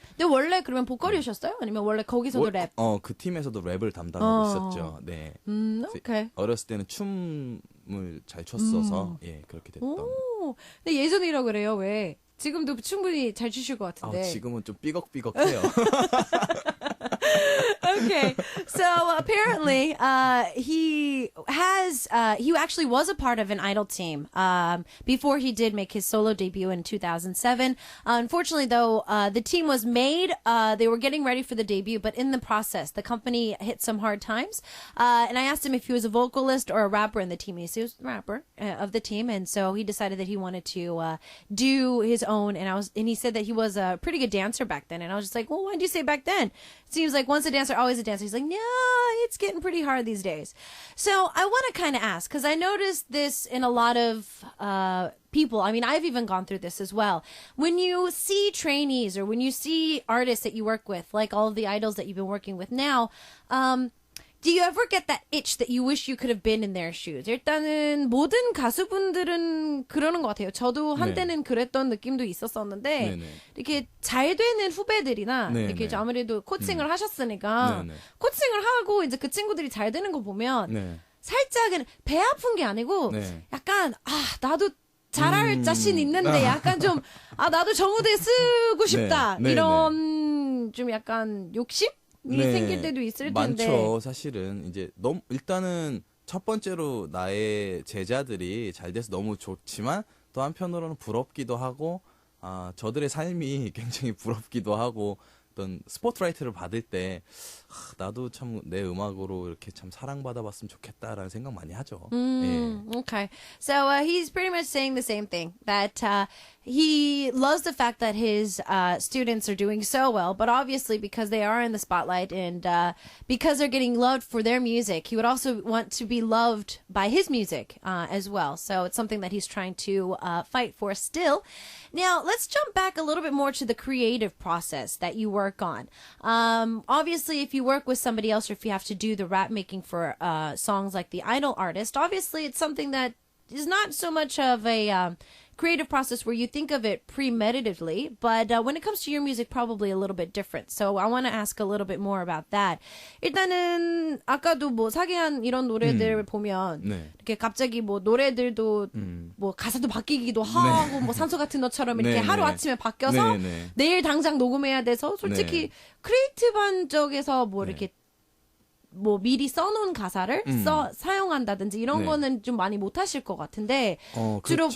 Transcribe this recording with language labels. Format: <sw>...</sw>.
<ko>근데 원래 그러면 보컬이셨어요? 아니면 원래 거기서도 랩? 그 팀에서도 랩을 담당하고 있었죠. 네. 오케이. 어렸을 때는 춤을 잘 췄어서 예 그렇게 됐던. 오, 근데 예전이라고 그래요. 왜? 지금도 충분히 잘 추실 것 같은데. 지금은 좀 삐걱삐걱해요.</ko> <en>Okay, so apparently he actually was a part of an idol team before he did make his solo debut in 2007. Unfortunately, though, the team was made. They were getting ready for the debut, but in the process, the company hit some hard times. And I asked him if he was a vocalist or a rapper in the team. He said he was a rapper of the team, and so he decided that he wanted to do his own. And he said that he was a pretty good dancer back then. And I was just like, well, why did you say back then? It seems like once a dancer, always a dancer. He's like, no, it's getting pretty hard these days. So I want to kind of ask, because I noticed this in a lot of people. I mean, I've even gone through this as well. When you see trainees or when you see artists that you work with, like all of the idols that you've been working with now, do you ever get that itch that you wish you could have been in their shoes?</en> <ko>일단은 모든 가수분들은 그러는 것 같아요. 저도 한때는 그랬던 느낌도 있었었는데 이렇게 잘 되는 후배들이나 이렇게 아무래도 코칭을 하셨으니까 코칭을 하고 이제 그 친구들이 잘 되는 거 보면 살짝은 배 아픈 게 아니고 약간 나도 잘할 자신 있는데 약간 좀 나도 저 무대에 쓰고 싶다 이런 좀 약간 욕심? 생길 때도 있을 텐데. 많죠. 사실은 이제 너무 일단은 첫 번째로 나의 제자들이 잘 돼서 너무 좋지만 또 한편으로는 부럽기도 하고 저들의 삶이 굉장히 부럽기도 하고 어떤 스포트라이트를 받을 때 나도 참 내 음악으로 이렇게 참 사랑받아봤으면 좋겠다라는 생각 많이 하죠.</ko> <en>Okay. So he's pretty much saying the same thing, that he loves the fact that his students are doing so well, but obviously because they are in the spotlight and because they're getting loved for their music, he would also want to be loved by his music as well. So it's something that he's trying to fight for still. Now, let's jump back a little bit more to the creative process that you work on. Obviously, if you work with somebody else or if you have to do the rap making for songs like the Idol artist, obviously it's something that is not so much of a creative process where you think of it premeditatively, but when it comes to your music, probably a little bit different. So I want to ask a little bit more about that.</en> <ko>일단은 아까도 뭐 사계한 이런 노래들 보면 이렇게 갑자기 뭐 노래들도 뭐 가사도 바뀌기도 하고 뭐 산소 같은 너처럼 이렇게 하루 아침에 바뀌어서 내일 당장 녹음해야 돼서 솔직히 크리에이티브한 쪽에서 뭐 이렇게 뭐 미리 써놓은 가사를 사용한다든지 이런 거는 좀 많이 못 하실 것 같은데 주로</ko>